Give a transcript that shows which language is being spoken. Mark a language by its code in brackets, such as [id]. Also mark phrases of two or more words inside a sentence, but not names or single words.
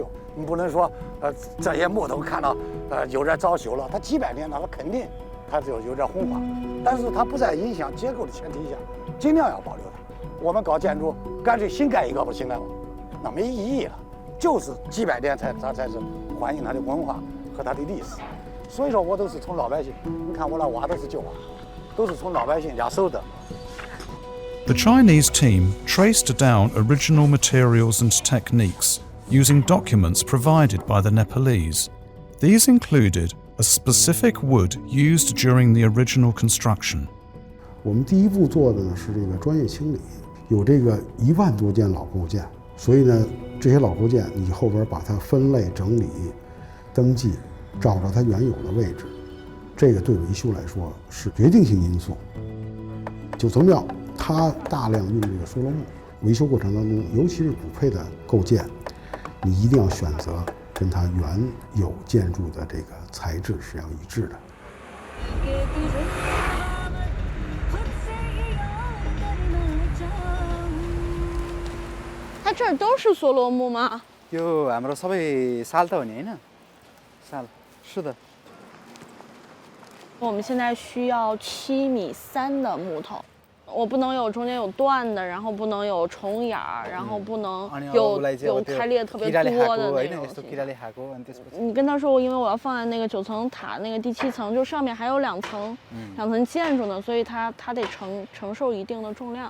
[zh] 你不能说这些木头看到有点早修了，它几百年了，它肯定它就有点红化，但是它不在影响结构的前提下，尽量要保留它。我们搞建筑，干脆新盖一个不行了吗？那没意义了，就是几百年它才是反映它的文化和它的历史。所以说我都是从老百姓，你看我那挖都是旧挖，都是从老百姓家收的。 [en] The Chinese team traced down original materials and techniques using documents provided by the Nepalese. These included a specific wood used during the original construction. [zh] 我们第一步做的呢是这个专业清理，有这个1万多件老构件，所以呢，这些老构件你后边把它分类整理、登记，找到它原有的位置，这个对维修来说是决定性因素。九层庙它大量用这个梭罗木，维修过程当中，尤其是骨配的构件，你一定要选择跟它原有建筑的这个材质是要一致的。它这儿都是梭罗木吗？ [ne] यो हाम्रो सबै साल त हो नि हैन साल [zh] 是的。我们现在需要7.3米的木头，我不能有中间有断的，然后不能有重眼儿，然后不能有开裂特别多的那种。你跟他说，因为我要放在那个9层塔那个第7层，就上面还有2层建筑呢，所以它得承受一定的重量。